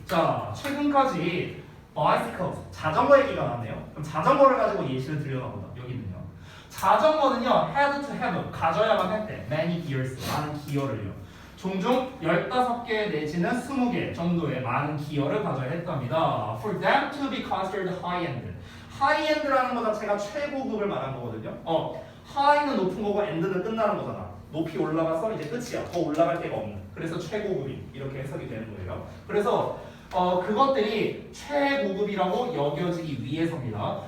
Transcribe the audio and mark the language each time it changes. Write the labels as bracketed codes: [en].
[ko] 자, 최근까지 bicycles, 자전거 얘기가 나왔네요. 그럼 자전거를 가지고 예시를 들려나 보다. 여기는요. 자전거는요, [en] had to have, [ko] 가져야만 했대. [en] many gears, [ko] 많은 기어를요. 종종 15개 내지는 20개 정도의 많은 기어를 가져야 했답니다. [en] For them to be considered high-end. [ko] high-end라는 거 자체가 최고급을 말한 거거든요. high는 높은 거고 end는 끝나는 거잖아. 높이 올라가서 이제 끝이야. 더 올라갈 데가 없는. 그래서 최고급이 이렇게 해석이 되는 거예요. 그래서 그것들이 최고급이라고 여겨지기 위해서입니다.